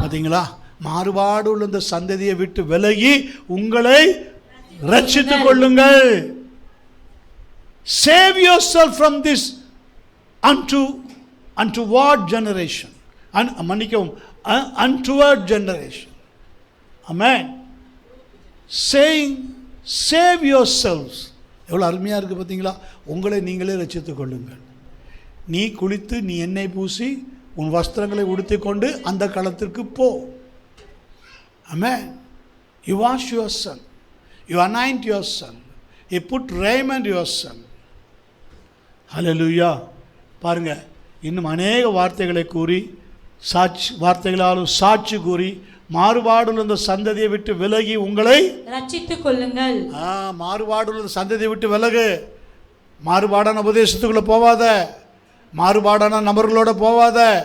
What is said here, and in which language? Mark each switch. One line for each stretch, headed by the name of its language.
Tamil: பாத்தீங்களா, மாறுபாடு உள்ள இந்த சந்ததியை விட்டு விலகி உங்களை ரட்சித்துக் கொள்ளுங்கள்.
English: Save yourself from this unto what generation?
Tamil: மன்னிக்கவும்,
English: untoward generation. Amen. Saying save yourselves.
Tamil: எவ்வளவு அருமையா இருக்கு பாத்தீங்களா. உங்களை நீங்களே ரட்சித்துக் கொள்ளுங்கள். நீ குளித்து நீ எண்ணெய் பூசி உன் வஸ்திரங்களை உடுத்திக் கொண்டு அந்த களத்திற்கு போ.
English: Amen. You wash yourself, you anoint yourself, you put raiment yourself. Hallelujah.
Tamil: பாருங்க, இன்னும் அநேக வார்த்தைகளை கூறி வார்த்தைகளாலும் சாட்சி கூறி மாறுபாடுள்ள இந்த சந்ததியை விட்டு விலகி உங்களை ரட்சித்துக் கொள்ளுங்கள். மாறுபாடுள்ள சந்ததியை விட்டு விலகு. மாறுபாடான உபதேசத்துக்குள்ள போவாத, மாறுபாடான நபர்களோட போவாத.